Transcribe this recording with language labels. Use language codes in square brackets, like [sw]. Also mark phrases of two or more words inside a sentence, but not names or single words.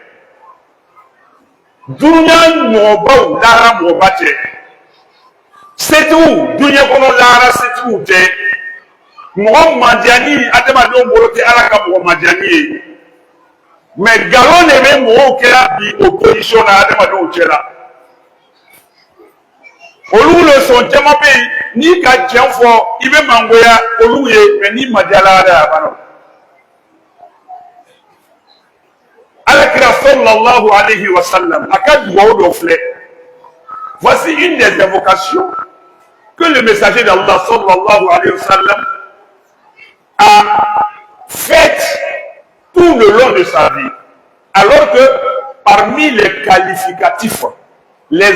[bm] dunuya mɔgɔbaw lahara mɔgɔba tɛ setigiw dunuya kɔnɔ lahara setigiw tɛ mɔgɔ mandiyani adamadenw bolo tɛ Ala ka mɔgɔ mandiyani ye mais galon de bɛ mɔgɔw kɛra bi opposition na adamadenw cɛla olu le sɔn caman bɛ yen n'i ka tiɲɛ fɔ i bɛ mangoya olu ye mais n'i ma diya Ala yɛrɛ a banna Alakira [ar] صلى الله عليه وسلم [bm] a ka dugawu dɔ filɛ [fr] voici une des invocations que le messager d'Allah [ar] صلى الله عليه وسلم [fr] a faites tout le long de sa vie alors que parmi les qualificatifs les